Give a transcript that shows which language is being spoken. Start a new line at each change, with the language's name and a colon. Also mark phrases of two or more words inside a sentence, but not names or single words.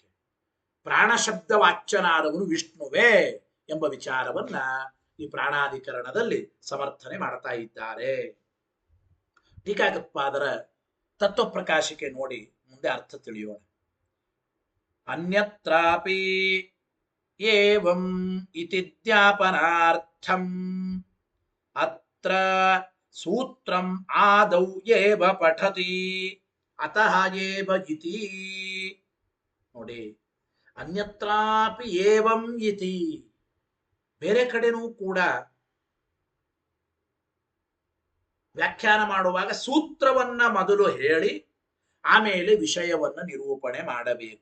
Kannada: ಪ್ರಾಣ ಶಬ್ದ ವಾಚ್ಯನಾದವನು ವಿಷ್ಣುವೇ ಎಂಬ ವಿಚಾರವನ್ನ ಈ ಪ್ರಾಣಾಧಿಕರಣದಲ್ಲಿ ಸಮರ್ಥನೆ ಮಾಡ್ತಾ ಇದ್ದಾರೆ. ಟೀಕಾಕೃತ್ಪಾದರ ತತ್ವಪ್ರಕಾಶಿಕೆ ನೋಡಿ ಮುಂದೆ ಅರ್ಥ ತಿಳಿಯೋಣ.
Sanskrit: ಅನ್ಯತ್ರಾಪಿ ಏವಂ ಇತಿ ಜ್ಞಾಪನಾರ್ಥಂ ಅತ್ರ ಸೂತ್ರಂ ಆದೌ ಏವ ಪಠತಿ ಅತಃ ಏವ ಇತಿ.
Kannada: ನೋಡಿ,
Sanskrit: ಅನ್ಯತ್ರಾಪಿ ಏವಂ ಇತಿ,
Kannada: ಬೇರೆ ಕಡೆನೂ ಕೂಡ ವ್ಯಾಖ್ಯಾನ ಮಾಡುವಾಗ ಸೂತ್ರವನ್ನ ಮೊದಲು ಹೇಳಿ ಆಮೇಲೆ ವಿಷಯವನ್ನ ನಿರೂಪಣೆ ಮಾಡಬೇಕು.